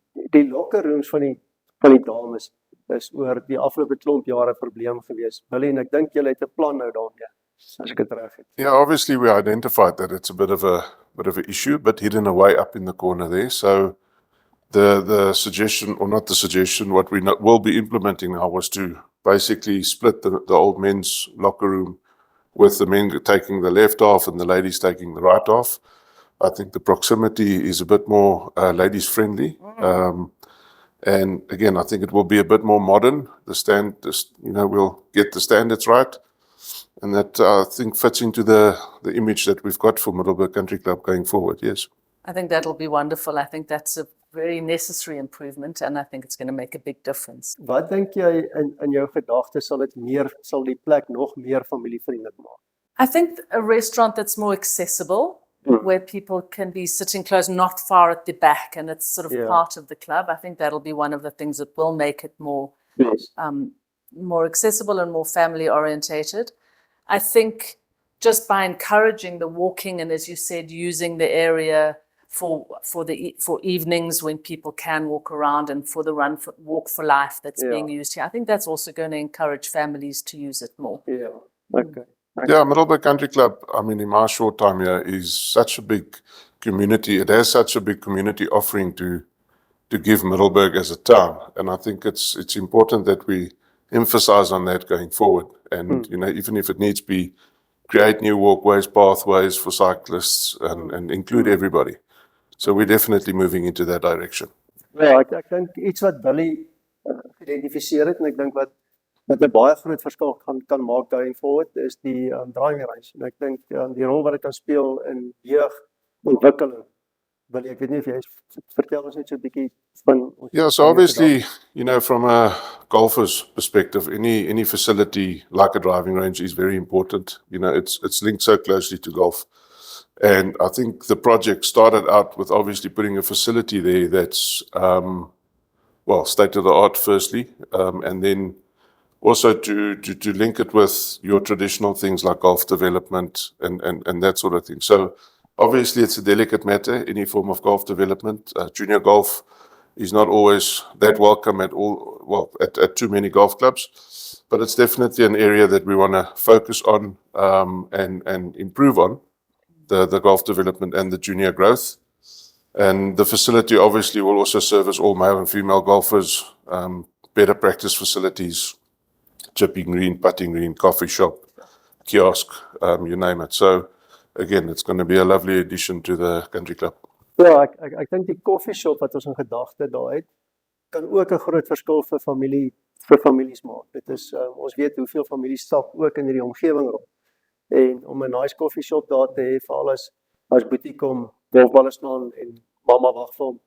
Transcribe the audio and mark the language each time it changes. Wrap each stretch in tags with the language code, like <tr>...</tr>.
<af>Die locker rooms van die dames is oor die afgelope klomp jare 'n probleem gewees. Billy, en ek dink julle het 'n plan nou daarmee, as ek dit reg het.</af> <en>Yeah, obviously we identified that it's a bit of a issue, but hidden away up in the corner there. So the suggestion, or not the suggestion, what we will be implementing now was to basically split the old men's locker room with the men taking the left half and the ladies taking the right half. I think the proximity is a bit more ladies friendly. And again, I think it will be a bit more modern. We'll get the standards right. And that, I think, fits into the image that we've got for Middelburg Country Club going forward, yes. I think that'll be wonderful. I think that's a very necessary improvement, and I think it's going to make a big difference.</en> <af>Wat dink jy in jou gedagtes sal die plek nog meer familievriendelik maak?</af> <en>I think a restaurant that's more accessible, Mm. where people can be sitting close, not far at the back, and it's sort of Yeah. part of the club. I think that'll be one of the things that will make it Yes. more accessible and more family orientated. I think just by encouraging the walking and, as you said, using the area for evenings when people can walk around, and for the walk for life that's Yeah. being used here, I think that's also going to encourage families to use it more. Yeah. Okay. Yeah, Middleburg Country Club, I mean, in my short time here, is such a big community. It has such a big community offering to give Middleburg as a town. And I think it's important that we emphasize on that going forward. And, you know, even if it needs to be, create new walkways, pathways for cyclists and include everybody. So we're definitely moving into that direction.</en> <af>Ja, ek dink iets wat Billy geïdentifiseer het en ek dink wat 'n baie groot verskil kan maak</af> <en>going forward</en> <af>is die driving range. En ek dink die rol wat dit kan speel in jeugontwikkeling. Billy, ek weet nie of jy vertel ons net so 'n bietjie van</af> <en>Yeah, so obviously, you know, from a golfer's perspective, any facility like a driving range is very important. You know, it's linked so closely to golf. And I think the project started out with obviously putting a facility there that's, well, state of the art firstly, and then also to link it with your traditional things like golf development and that sort of thing. So obviously it's a delicate matter, any form of golf development. Junior golf is not always that welcome at all, well, at too many golf clubs, but it's definitely an area that we want to focus on and improve on, the golf development and the junior growth. And the facility obviously will also service all male and female golfers, better practice facilities, chipping green, putting green, coffee shop, kiosk, you name it. So again, it's going to be a lovely addition to the country club.</en> <af>Ja, ek dink die coffee shop wat ons in gedagte daai het, kan ook 'n groot verskil vir families maak. Dit is ons weet hoeveel families stap ook in hierdie omgewing rond. En om 'n nice coffee shop daar te hê vir alles as boetie kom, golfballe staan en mamma wag vir hom.</af>